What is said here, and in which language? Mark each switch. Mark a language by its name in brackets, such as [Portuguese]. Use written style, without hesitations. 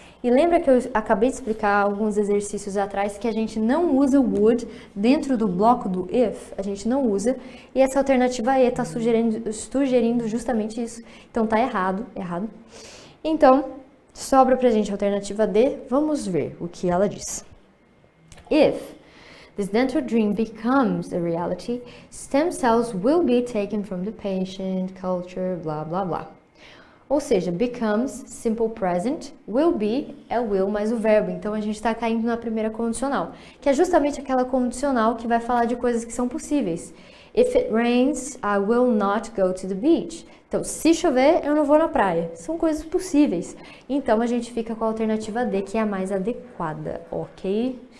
[Portuguese] E lembra que eu acabei de explicar alguns exercícios atrás que a gente não usa o would dentro do bloco do if, a gente não usa, e essa alternativa E está sugerindo justamente isso. Então tá errado. Então, sobra pra gente a alternativa D, vamos ver o que ela diz. [English] If this dental dream becomes a reality, stem cells will be taken from the patient, culture, blá blá blá. [Portuguese] Ou seja, becomes, simple present, will be é o will mais o verbo. Então a gente está caindo na primeira condicional, que é justamente aquela condicional que vai falar de coisas que são possíveis. [English] If it rains, I will not go to the beach. [Portuguese] Então, se chover, eu não vou na praia. São coisas possíveis. Então a gente fica com a alternativa D, que é a mais adequada, ok?